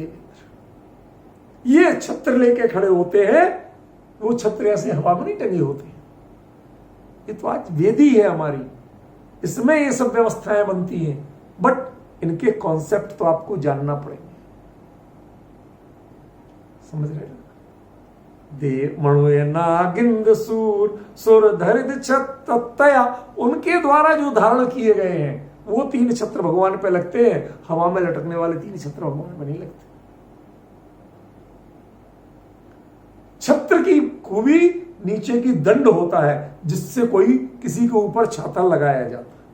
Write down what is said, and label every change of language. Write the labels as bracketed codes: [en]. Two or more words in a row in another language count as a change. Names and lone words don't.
[hi] ये छत्र लेके खड़े होते हैं। वो छत्र ऐसे हवा में नहीं टंगे होते। ये तो आज वेदी है हमारी, इसमें ये सब व्यवस्थाएं बनती हैं, [en] but इनके concept [hi] तो आपको जानना पड़ेंगे। समझ रहे? [pra] देव मणुए नागिंद सूर सुर धरिद छत्रया, [hi] उनके द्वारा जो धारण किए गए हैं वो 3 छत्र भगवान पे लगते हैं। हवा में लटकने वाले 3 छत्र भगवान पे नहीं लगते। छत्र की खूबी नीचे की दंड होता है, जिससे कोई किसी के ऊपर छाता लगाया जाता।